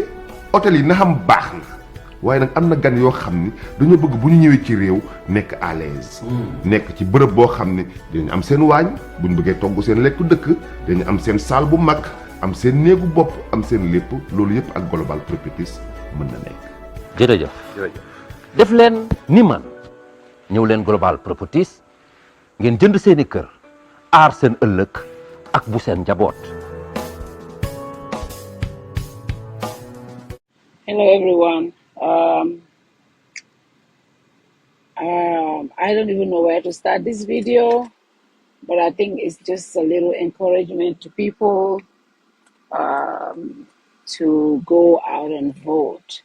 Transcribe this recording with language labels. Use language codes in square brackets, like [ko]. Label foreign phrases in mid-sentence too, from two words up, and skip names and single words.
[wo] hôtel yi na xam baax na waaye nag am na gan yoo xam ni dañoo bëgg bu ñu ñëwee ci réew nekk [fr] à l'aise [wo] nekk ci bërëb boo xam ne dinañ am seen waañ bu ñu bëggee togg seen lekku dëkk dañu am seen salle bu mag am seen néegu bopp am seen lépp loolu yëpp ak global properties mën na nekk. jërëjëf def leen ni man ñëw leen global properties ngeen jënd seeni kër aar seen ëllëg ak bu seen njaboot. [en] Hello everyone. I don't even know where to start this video, but I think it's just a little encouragement to people to go out and vote.